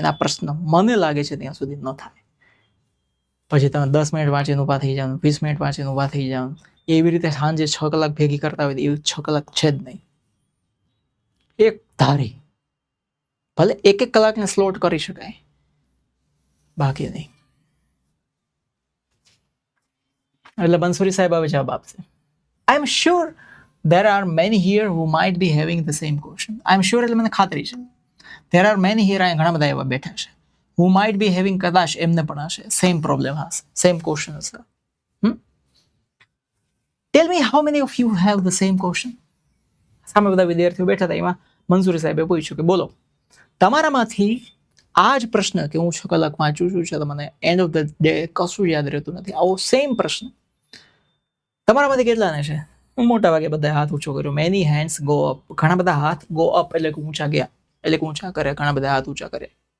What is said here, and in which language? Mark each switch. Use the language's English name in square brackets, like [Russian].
[Gujarati] એના પ્રશ્ન મને લાગે છે ત્યાં સુધી ન થાય. પછી તમે 10 મિનિટ વાંચીને ઊભા થઈ જાવ, 20 મિનિટ વાંચીને ઊભા થઈ જાવ, એવી રીતે સાંજે 6 કલાક ભેગી કરતા હોય, એવી 6 કલાક છે જ નહીં. એક ધારી ભલે 1 કલાકને સ્લોટ કરી શકાય, બાકી નહીં. એટલે બંસુરી સાહેબ હવે જવાબ આપશે. [English] I am sure there are many here who might be having the same question. I am sure [Gujarati] એટલે મને ખાતરી છે. [English] There are many here, [Gujarati] અહીંયા ઘણા બધા એવા બેઠા છે, [English] who might be having, [Gujarati] કદાચ એમને પણ હશે, [English] same problem હશે, same question હશે. Tell me how many of you have the same question? [Gujarati] સામે બધા વિદ્યાર્થીઓ બેઠા હતા, એમાં મંસૂરી સાહેબે પૂછ્યું કે બોલો, તમારામાંથી આ જ પ્રશ્ન કે હું 6 કલાક વાંચું છું, છે તો મને [English] end of the day [Gujarati] કશું યાદ રહેતું નથી, આવો સેમ પ્રશ્ન તમારામાંથી કેટલાને છે? મોટા ભાગે બધા હાથ ઊંચો કર્યો. [English] Many hands go up. [Gujarati] ઘણા બધા હાથ ગો અપ એટલે કે ઊંચા ગયા, એટલે કે ઊંચા કર્યા. ઘણા બધા હાથ ઊંચા કર્યા.